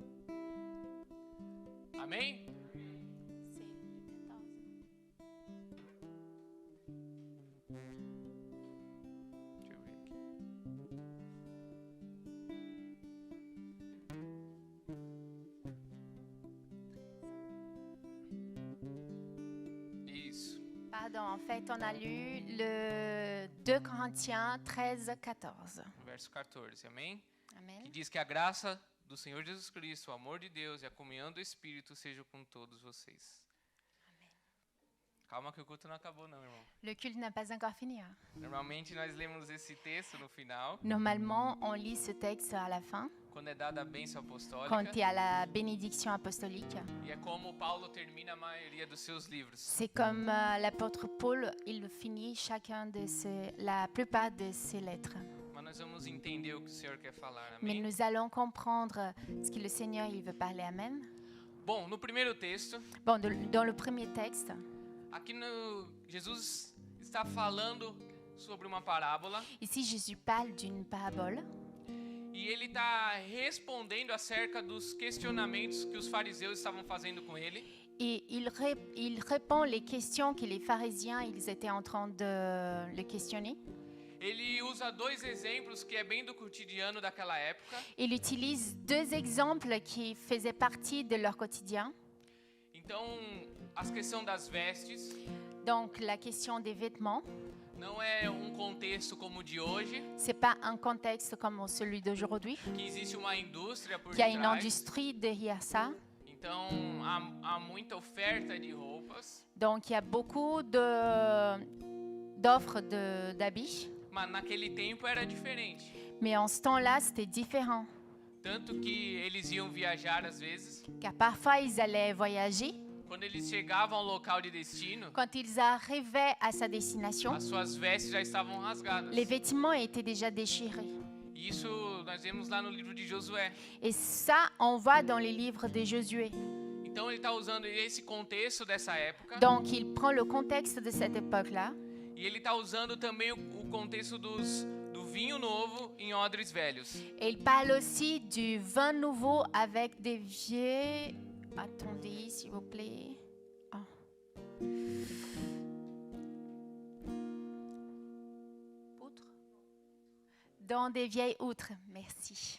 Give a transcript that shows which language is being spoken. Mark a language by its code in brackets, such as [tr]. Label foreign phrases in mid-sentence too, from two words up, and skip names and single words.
[pt] Amém? Deixa eu ver aqui. Isso. [fr] Pardon, en fait, on a lu le 2 Corinthiens 13, 14. [pt] Verso 14, amém? Que [fr] Amen. [pt] diz que a graça do Senhor Jesus Cristo, o amor de Deus e a comunhão do Espírito sejam com todos vocês. Calma que o culto não acabou não, irmão. [fr] Le culte n'a pas encore fini. Hein. [pt] Normalmente nós lemos esse texto no final, [fr] Normalement, on lit ce texte à la fin, [pt] quando é dada a bênção apostólica, [fr] quand il y a la bénédiction apostolique. [pt] e é como Paulo termina a maioria dos seus livros. [fr] C'est comme l'apôtre Paul, il finit la plupart de ses lettres. [pt] Mas nós vamos entender o que o Senhor quer falar, [fr] Mais [pt] amém? [fr] nous allons comprendre ce que le Seigneur il veut parler. Amen. [pt] Bom, no primeiro texto, [fr] Bon, dans le premier texte, [pt] aqui Jesus está falando sobre uma parábola [fr] ici Jésus parle d'une parabole [pt] e ele está respondendo acerca dos questionamentos que os fariseus estavam fazendo com ele. [fr] et il répond les questions que les pharisiens ils étaient en train de le questionner. [pt] Ele usa dois exemplos que é bem do cotidiano daquela época. [fr] Il utilise deux exemples qui faisaient partie de leur quotidien. [pt] Então, a questão das vestes. [fr] Donc la question des vêtements. [pt] Não é contexto como o de hoje, [fr] C'est pas un contexte comme celui d'aujourd'hui, [pt] que existe uma indústria por [fr] qu'il y a une [pt] detrás. [fr] industrie derrière ça. [pt] Então, há muita oferta de roupas, [fr] Donc, il y a beaucoup d'offres d'habits. [pt] mas naquele tempo era diferente. [fr] Mais en ce temps-là, c'était différent. [pt] Tanto que eles iam viajar às vezes, [fr] Car parfois, ils allaient voyager. [pt] quando eles chegavam ao local de destino, [fr] Quand ils arrivaient à sa destination, [pt] as suas vestes já estavam rasgadas. [fr] les vêtements étaient déjà déchirés. [pt] E isso nós vemos lá no livro de Josué. [fr] Et ça, on voit dans les livres de Josué. [pt] Então ele está usando esse contexto dessa época, [fr] Donc, il prend le contexte de cette époque-là. [pt] e ele está usando também o contexto do vinho novo em odres velhos. [fr] Et il parle aussi du vin nouveau avec des vieux... Attendez, s'il vous plaît. Ah. Outres. Dans des vieilles outres. Merci.